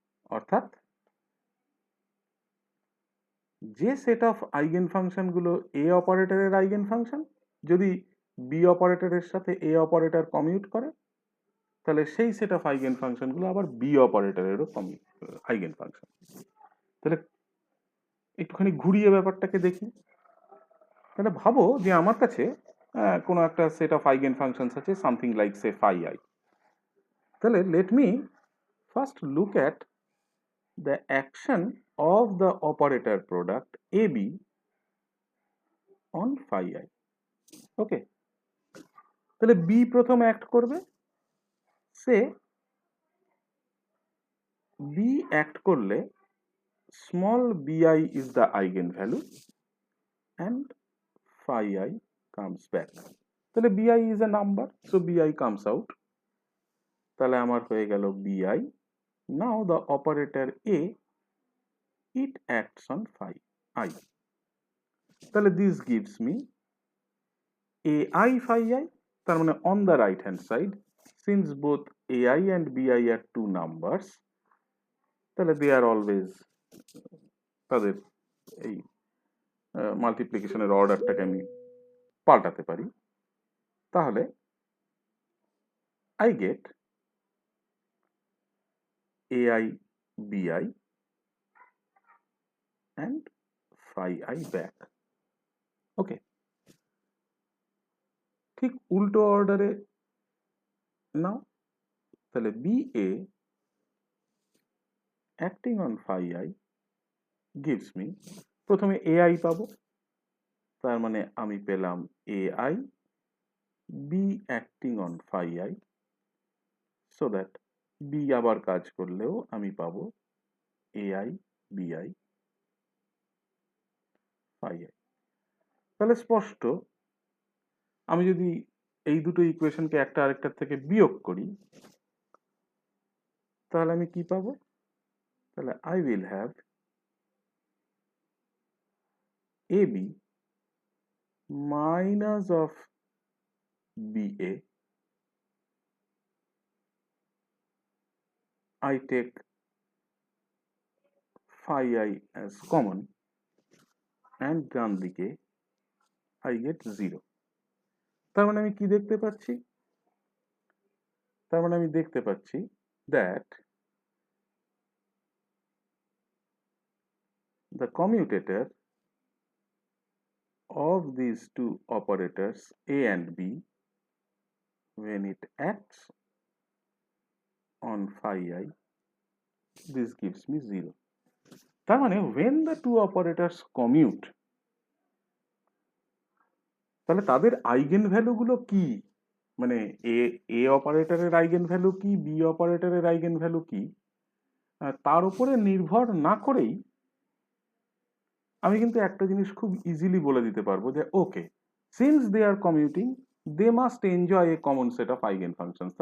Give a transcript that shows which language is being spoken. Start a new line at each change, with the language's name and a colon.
Bangla: অর্থাৎ যে set of eigen function গুলো এ অপারেটরের আইগেন ফাংশন যদি বি অপারেটরের সাথে এ অপারেটর কমিউট করে তাহলে সেই সেট অফ আইগেন ফাংশন গুলো আবার বি অপারেটরেরও আইগেন ফাংশন। তাহলে একটুখানি ঘুরিয়ে ব্যাপারটাকে দেখি। তাহলে ভাবো যে আমার কাছে কোনো একটা সেট অফ আইগেন ফাংশনস আছে,
English: something like say
Bangla: phi I.
English: তাহলে let me first look at the action of the operator product AB on phi I.
Bangla: ওকে, তাহলে B প্রথম অ্যাক্ট করবে, সে B অ্যাক্ট করলে
English: small bi is the eigenvalue and phi I comes back. তাহলে bi is a number, so bi comes out.
Bangla: তাহলে আমার হয়ে গেল bi.
English: Now the operator A, it acts on phi I. তাহলে this gives me AI phi I তার মানে on the right hand side since both ai and bi are two numbers, তাহলে they are always,
Bangla: তাদের এই মাল্টিপ্লিকেশনের অর্ডারটাকে আমি পাল্টাতে পারি।
English: তাহলে I get ai bi and phi I back।
Bangla: ওকে, ঠিক উল্টো অর্ডারে নাও, তাহলে B A acting on phi I
English: gives me,
Bangla: প্রথমে ai পাবো, তার মানে আমি পেলাম ai B acting on phi I,
English: so that
Bangla: B আবার কাজ করলেও আমি পাবো ai bi phi I। তাহলে স্পষ্ট, আমি যদি এই দুটো ইকুয়েশনকে একটা আরেকটার থেকে বিয়োগ করি, তাহলে আমি কি পাবো?
English: তাহলে I will have ab minus of ba, I take phi I as common and
Bangla: ডান দিকে
English: I get 0।
Bangla: তার মানে আমি কি দেখতে পাচ্ছি?
English: তার মানে আমি দেখতে পাচ্ছি that the commutator of these two operators a and b when it acts on phi I, this gives me 0।
Bangla: তার মানে
English: when the two operators commute,
Bangla: তাহলে তাদের আইগেন ভ্যালুগুলো কি? মানে এ অপারেটরের আইগেন ভ্যালু কি, বি অপারেটরের আইগেন ভ্যালু কি, তার উপরে নির্ভর না করেই আমি কিন্তু একটা জিনিস খুব ইজিলি বলে দিতে পারবো যে ওকে,
English: Since they are commuting they must enjoy a common set of eigenfunctions.